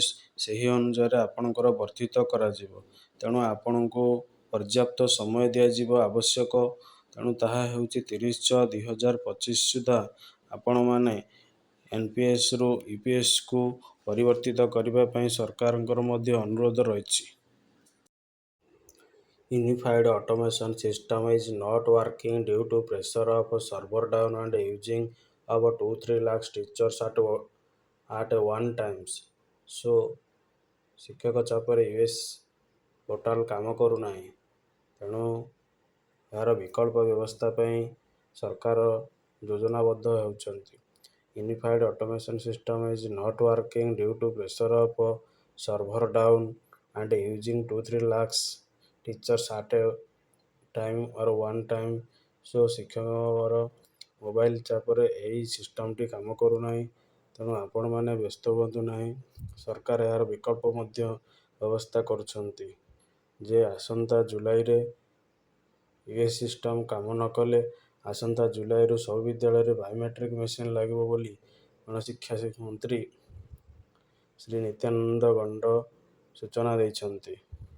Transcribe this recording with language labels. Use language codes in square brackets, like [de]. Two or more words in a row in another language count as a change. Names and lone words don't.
[or] ସେହି ଅନୁସାରେ ଆପଣଙ୍କର ବର୍ଦ୍ଧିତ କରାଯିବ। ତେଣୁ ଆପଣଙ୍କୁ ପର୍ଯ୍ୟାପ୍ତ ସମୟ ଦିଆଯିବ ଆବଶ୍ୟକ। ତେଣୁ ତାହା ହେଉଛି 30/6/2025 ସୁଦ୍ଧା ଆପଣମାନେ ଏନପିଏସ୍ରୁ ୟୁପିଏସ୍କୁ ପରିବର୍ତ୍ତିତ କରିବା ପାଇଁ ସରକାରଙ୍କର ମଧ୍ୟ ଅନୁରୋଧ ରହିଛି। [en] Unified automation system is not working due to pressure of server down and using of 2-3 lakhs teachers at one times. [or] So ଶିକ୍ଷକ ଚାପରେ [en] US portal [or] କାମ କରୁନାହିଁ। ତେଣୁ ଏହାର ବିକଳ୍ପ ବ୍ୟବସ୍ଥା ପାଇଁ ସରକାର ଯୋଜନାବଦ୍ଧ ହେଉଛନ୍ତି। [en] Unified automation system is not working due to pressure of server down and using 2-3 lakhs teachers at a time or one time. [or] So ଶିକ୍ଷକଙ୍କର ମୋବାଇଲ ଚାପରେ ଏହି ସିଷ୍ଟମଟି କାମ କରୁନାହିଁ। ତେଣୁ ଆପଣମାନେ ବ୍ୟସ୍ତ ହୁଅନ୍ତୁ ନାହିଁ। ସରକାର ଏହାର ବିକଳ୍ପ ମଧ୍ୟ ବ୍ୟବସ୍ଥା କରୁଛନ୍ତି ଯେ ଆସନ୍ତା ଜୁଲାଇରେ [en] US system [or] କାମ ନ କଲେ ଆସନ୍ତା ଜୁଲାଇରୁ ସବୁ ବିଦ୍ୟାଳୟରେ [en] biometric machine [or] ଲାଗିବ ବୋଲି ଗଣଶିକ୍ଷା ମନ୍ତ୍ରୀ ଶ୍ରୀ ନିତ୍ୟାନନ୍ଦ ଗଣ୍ଡ ସୂଚନା ଦେଇଛନ୍ତି।